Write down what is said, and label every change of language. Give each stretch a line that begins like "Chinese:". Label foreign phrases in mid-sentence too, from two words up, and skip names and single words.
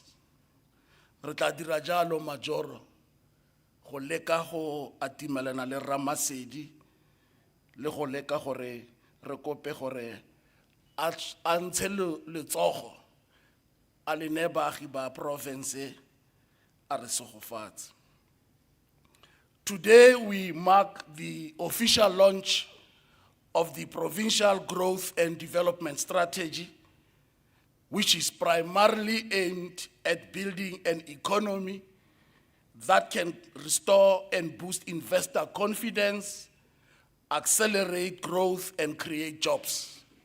Tswana: Re tla dira jalo Majoro go leka go atimelana le Ramasedi le go leka gore re kope gore a ntshe letsogo a le ne baagi ba province a re segofatse.
English: Today we mark the official launch of the Provincial Growth and Development Strategy, which is primarily aimed at building an economy that can restore and boost investor confidence, accelerate growth, and create jobs.